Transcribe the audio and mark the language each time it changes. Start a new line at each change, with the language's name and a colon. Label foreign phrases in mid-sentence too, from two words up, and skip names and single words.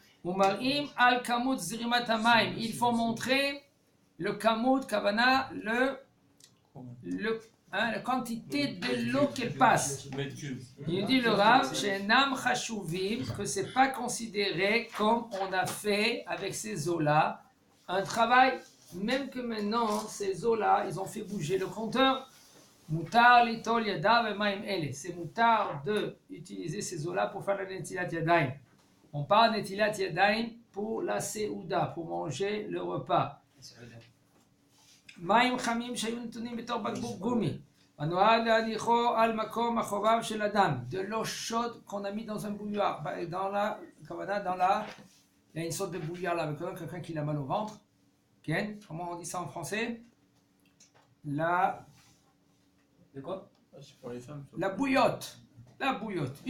French: Il faut montrer le kamut, kavana, la quantité de l'eau qu'elle passe. Il dit le Rav, que c'est pas considéré comme on a fait avec ces eaux-là un travail, même que maintenant ces eaux-là, ils ont fait bouger le compteur.
Hebrew: מותר ליטול ידיו המים אלה.
French: C'est mutar de utiliser ces eaux-là pour faire la
Hebrew: נטילת ידיים.
French: On parle de
Hebrew: נטילת ידיים
French: pour la seouda, pour manger le repas.
Hebrew: מים חמים שהיו נתונים בתוך בקבוק גומי. הנועד להניחו על מקום אחוריו של אדם.
French: De l'eau chaude qu'on a mis dans un bouilloire. Il y a une sorte de bouilloire là, avec quelqu'un qui a mal au ventre. Comment on dit ça en français? De quoi? C'est pour les femmes. La bouillotte. Une bouillotte.